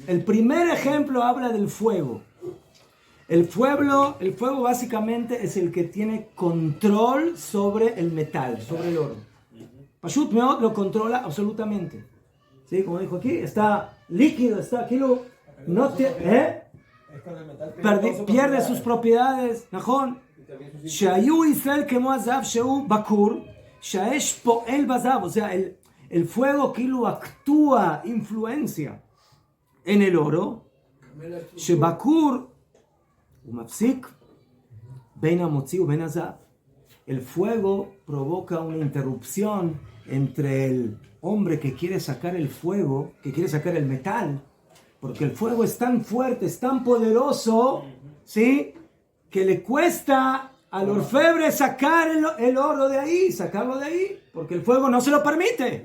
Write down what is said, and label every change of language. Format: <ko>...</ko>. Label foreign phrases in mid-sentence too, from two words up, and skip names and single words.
<es>El primer ejemplo habla del fuego. El fuego básicamente es el que tiene control sobre el metal, sobre el oro.</es> <he>פשוט מאוד</he> <es>lo controla absolutamente. ¿Sí? Como dijo aquí, está líquido, está aquí, no pierde sus propiedades. Najón.</es> <he>שהיו ישראל כמו הזהב שהוא בכור שהאש פועל בזהב.</he> <es>O sea, el fuego que actúa, influencia en el oro.</es> <he>שבכור ומפסיק בין המוציא ובין הזהב.</he> <es>El fuego provoca una interrupción entre el hombre que quiere sacar el fuego, que quiere sacar el metal, porque el fuego es tan fuerte, es tan poderoso, ¿sí?, que le cuesta al orfebre sacar el oro de ahí, sacarlo de ahí, porque el fuego no se lo permite.</es>